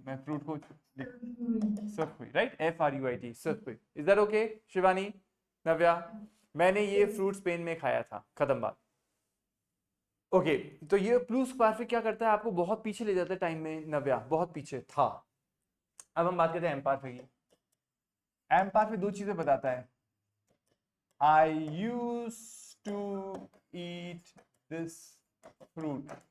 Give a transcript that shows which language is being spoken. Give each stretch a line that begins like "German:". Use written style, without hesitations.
Hindi: मैं फ्रूट को
French: ce fruit,
English: right?
French: F-R-U-I-T, ce fruit.
English: Is that okay, Shivani, Navya?
Hindi: मैंने ये फ्रूट स्पेन में खाया था. खत्म बात. ओके, तो ये प्लूस पार्फेक्ट क्या करता है? आपको बहुत पीछे ले जाता है टाइम में नव्या, बहुत पीछे था. अब हम बात करते हैं एम पार्फेक्ट की. एम पार्फेक्ट दो चीजें बताता है.
English: I used to eat this fruit.